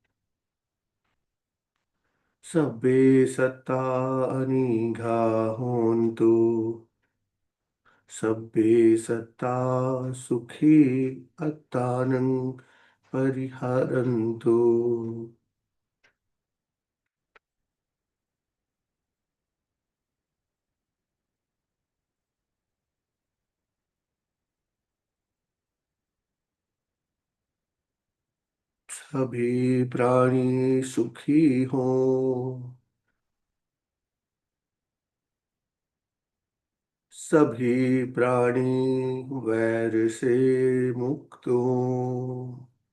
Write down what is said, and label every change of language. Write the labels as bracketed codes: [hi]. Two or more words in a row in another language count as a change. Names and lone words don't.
[pi] Sabbe satta anigha hontu. Sabbe satta sukhi attanang pariharantu. [hi] सभी प्राणी सुखी हों, सभी प्राणी वैर से मुक्त हों,